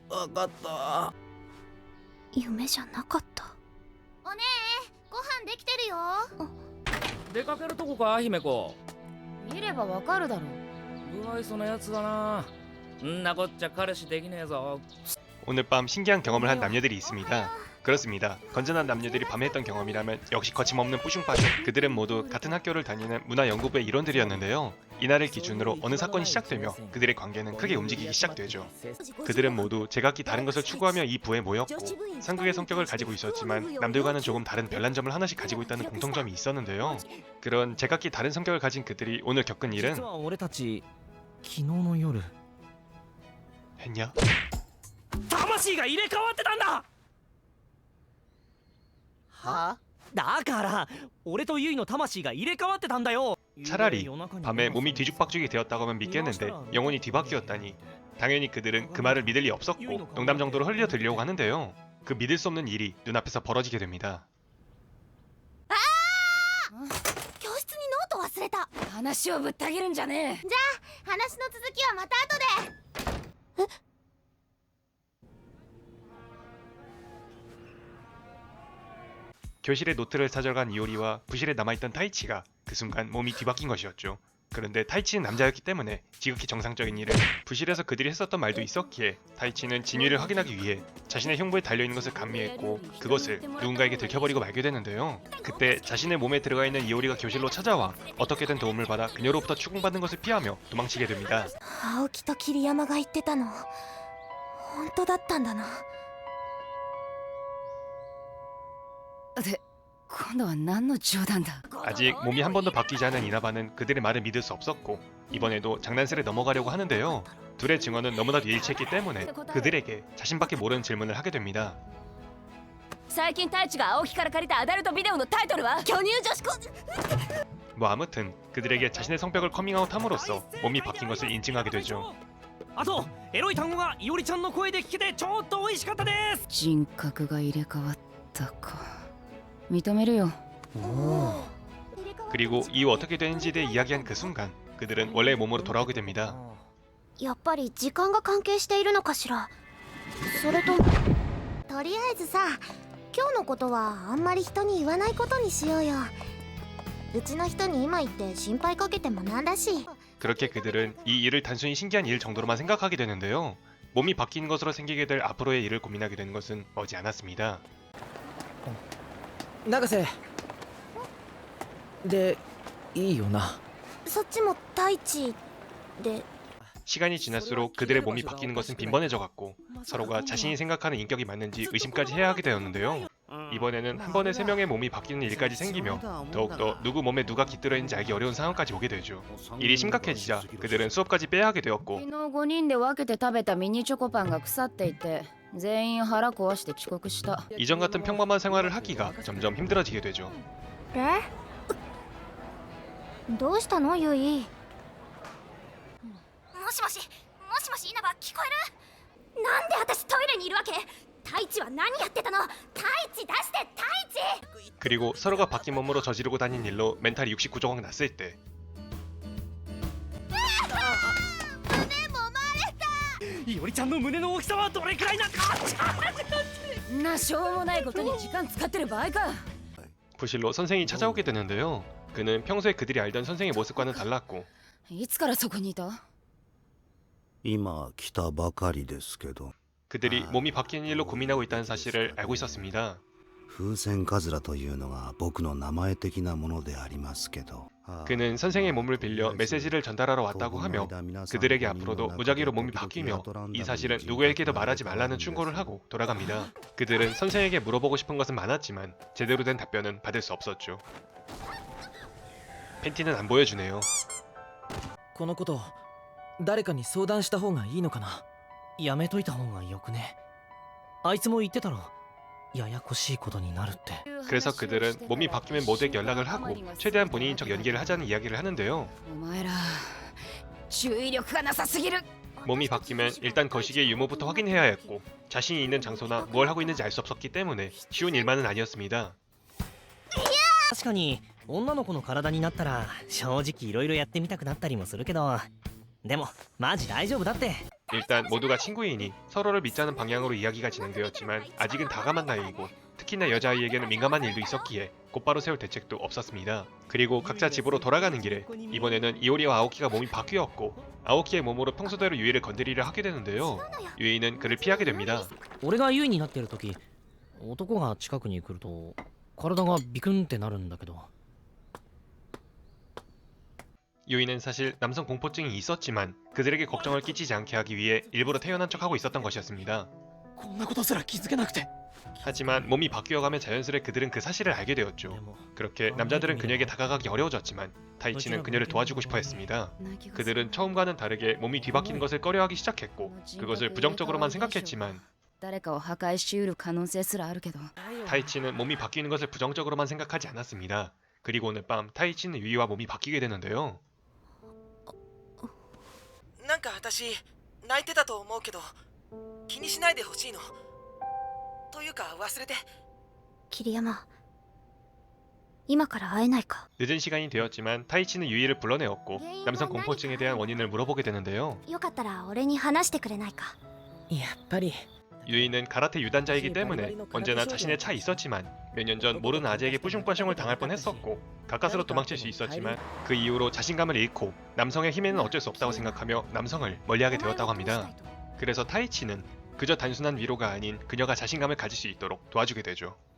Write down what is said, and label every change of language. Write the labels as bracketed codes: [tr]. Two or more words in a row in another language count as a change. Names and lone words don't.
[ja] かった。夢じゃなかった。おねえ、ご飯できてるよ。出かけるとこか、姫子。見ればわかるだろ。不愛想なやつだな。んなこっちゃ彼氏できねえぞ。 [ko] 오늘 밤 신기한 경험을 한 남녀들이 있습니다. 그렇습니다. 건전한 남녀들이 밤에 했던 경험이라면 역시 거침없는 뿌슝빠슝. 그들은 모두 같은 학교를 다니는 문화연구부의 일원들이었는데요. 이날을 기준으로 어느 사건이 시작되며 그들의 관계는 크게 움직이기 시작되죠. 그들은 모두 제각기 다른 것을 추구하며 이 부에 모였고 상극의 성격을 가지고 있었지만 남들과는 조금 다른 별난 점을 하나씩 가지고 있다는 공통점이 있었는데요. 그런 제각기 다른 성격을 가진 그들이 오늘 겪은 일은 했냐? [ja] 魂が入れ替わってたんだ。は？だから俺とユイの魂が入れ替わってたんだよ。 [ko] 차라리 밤에 몸이 뒤죽박죽이 되었다고 하면 믿겠는데 영혼이 뒤바뀌었다니. 당연히 그들은 그 말을 믿을 리 없었고 농담 정도로 흘려 들려고 하는데요. 그 믿을 수 없는 일이 눈앞에서 벌어지게 됩니다. [ja] 教室にノート忘れた。話をぶった切るんじゃねえ。じゃあ話の続きはまた後で。 [ko] 교실에 노트를 찾아간 이오리와 부실에 남아있던 타이치가 그 순간 몸이 뒤바뀐 것이었죠. 그런데 타이치는 남자였기 때문에 지극히 정상적인 일을 부실에서 그들이 했었던 말도 있었기에 타이치는 진위를 확인하기 위해 자신의 흉부에 달려있는 것을 감미했고 그것을 누군가에게 들켜버리고 말게 되는데요. 그때 자신의 몸에 들어가 있는 이오리가 교실로 찾아와 어떻게든 도움을 받아 그녀로부터 추궁받는 것을 피하며 도망치게 됩니다. [ja] 青木と桐山が言ってたの本当だったんだな。で、今度は何の冗談だ。 [ko] 아직 몸이 한 번도 바뀌지 않은 이나바는 그들의 말을 믿을 수 없었고 이번에도 장난스레 넘어가려고 하는데요. 둘의 증언은 너무나도 일치했기 때문에 그들에게 자신밖에 모르는 질문을 하게 됩니다. [ja] 最近太一が青木から借りたアダルトビデオのタイトルは巨乳女子高。 [ko] 뭐 아무튼 그들에게 자신의 성격을 커밍아웃함으로써 몸이 바뀐 것을 인증하게 되죠. [ja] あとエロい単語がいおりちゃんの声で聞けてちょっと美味しかったです。人格が入れ替わったか。認めるよ。 [ko] 그리고 이후 어떻게 되는지에 대해 이야기한 그 순간 그들은 원래의 몸으로 돌아오게 됩니다. [ja] やっぱり時間が関係しているのかしら。それととりあえずさ、今日のことはあんまり人に言わないことにしようよ。うちの人に今言って心配かけてもなんだし。 [ko] 그렇게 그들은 이 일을 단순히 신기한 일 정도로만 생각하게 되는데요. 몸이 바뀐 것으로 생기게 될 앞으로의 일을 고민하게 되는 것은 머지 않았습니다. [ja] 永瀬でいいよな。そっちも太一で。 [ko] 시간이 지날수록 그들의 몸이 바뀌는 것은 빈번해져 갔고 서로가 자신이 생각하는 인격이 맞는지 의심까지 해야 하게 되었는데요. 이번에는 한 번에 3명의 몸이 바뀌는 일까지 생기며 더욱더 누구 몸에 누가 깃들어 있는지 알기 어려운 상황까지 오게 되죠. 일이 심각해지자 그들은 수업까지 빼야 하게 되었고 [ja] 昨日5人で分けて食べたミニチョコパンが腐っていて全員腹壊して遅刻した。 [ko] 이전 같은 평범한 생활을 하기가 점점 힘들어지게 되죠. [ja] え？どうしたのユイ？もしもしもしもし稲葉聞こえる？なんで私トイレにいるわけ？太一は何やってたの？太一出して太一！ [ko] 그리고 서로가 바뀐 몸으로 저지르고 다닌 일로 멘탈이 69조각 났을 때 [ja] いおりちゃんの胸の大きさはどれくらいなんか。んなしょうもないことに時間使ってる場合か。 [ko] 부실로 선생이 찾아오게 되는데요. 그는 평소에 그들이 알던 선생의 모습과는 달랐고 [ja] いつからそこにいた？今来たばかりですけど。 [ko] 그들이 몸이 바뀌는 일로 고민하고 있다는 사실을 알고 있었습니다. [ja] 風船カズラというのが僕の名前的なものでありますけど。 [ko] 그는 선생의 몸을 빌려 메시지를 전달하러 왔다고 하며 그들에게 앞으로도 무작위로 몸이 바뀌며 이 사실은 누구에게도 말하지 말라는 충고를 하고 돌아갑니다. 그들은 선생에게 물어보고 싶은 것은 많았지만 제대로 된 답변은 받을 수 없었죠. 팬티는 안 보여주네요. [ja] このこと誰かに相談した方がいいのかな。やめといた方がよくね。あいつも言ってたろ。ややこしいことになるって。 [ko] 그래서 그들은 몸이 바뀌면 모두에게 연락을 하고 최대한 본인인 척 연기를 하자는 이야기를 하는데요. [ja] お前ら注意力がなさすぎる。 [ko] 몸이 바뀌면 일단 거시기의 유무부터 확인해야 했고 자신이 있는 장소나 뭘 하고 있는지 알 수 없었기 때문에 쉬운 일만은 아니었습니다. [ja] 確かに女の子の体になったら正直いろいろやってみたくなったりもするけど、でもマジ大丈夫だって。 [ko] 일단 모두가 친구이니 서로를 믿자는 방향으로 이야기가 진행되었지만 아직은 다감한 나이이고 특히나 여자아이에게는 민감한 일도 있었기에 곧바로 세울 대책도 없었습니다. 그리고 각자 집으로 돌아가는 길에 이번에는 이오리와 아오키가 몸이 바뀌었고 아오키의 몸으로 평소대로 유이를 건드리려 하게 되는데요. 유이는 그를 피하게 됩니다. [ja] 俺が優位になってる時男が近くに来ると体がビクンってなるんだけど [ko] 유이는 사실 남성 공포증이 있었지만 그들에게 걱정을 끼치지 않게 하기 위해 일부러 태어난 척하고 있었던 것이었습니다. [ja] こんなことすら気づけなくて。 [ko] 하지만 몸이 바뀌어가며 자연스레 그들은 그 사실을 알게 [ja] で [ko] 되었죠. [ja] も [ko] 그렇게 남자들은 그녀에게 다가가기 어려워졌지만 타이치는 그녀를 도와주고 싶어 했습니다. 그들은 처음과는 다르게 몸이 뒤바뀌는 것을 꺼려하기 시작했고 그것을 부정적으로만 생각했지만 [ja] 誰かを破壊しうる可能性すらあるけど [ko] 타이치는 몸이 바뀌는 것을 부정적으로만 생각하지 않았습니다. 그리고 오늘 밤 타이치는 유이와 몸이 바뀌게 되는데요. [ja] なんか私泣いてたと思うけど気にしないでほしいの。というか忘れて。桐山、今から会えないか。 [ko] 늦은 시간이 되었지만 타이치는 유이를 불러내었고 남성 공포증에 대한 원인을 물어보게 되는데요. [ja] よかったら俺に話してくれないか。やっぱり [ko] 유이는 가라테 유단자이기 때문에 언제나 자신의 차 있었지만 몇 년 전 모르는 아재에게 뿌숑빠숑을 당할 뻔했었고 가까스로 도망칠 수 있었지만 그 이후로 자신감을 잃고 남성의 힘에는 어쩔 수 없다고 생각하며 남성을 멀리하게 되었다고 합니다. 그래서 타이치는 그저 단순한 위로가 아닌 그녀가 자신감을 가질 수 있도록 도와주게 되죠.